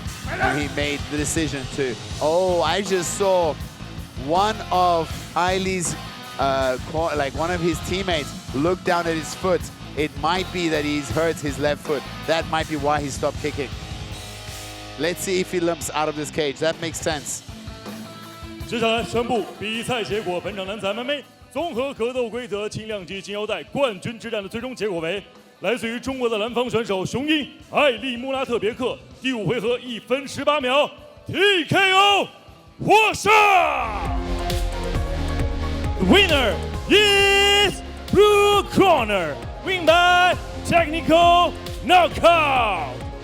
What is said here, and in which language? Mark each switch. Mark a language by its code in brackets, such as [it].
[en] And he made the decision to, I just saw one of Ai's like one of his teammates look down at his foot. It might be that he's hurt his left foot. That might be why he stopped kicking. Let's see if he limps out of this cage. That makes sense. [zh] 接下来宣布比赛结果。本场男子 MMA 综合格斗规则轻量级金腰带冠军之战的最终结果为：来自于中国的蓝方选手雄鹰艾利穆拉特别克第5回合1分18秒 TKO 获胜。 [en] The winner is blue corner, win by technical knockout.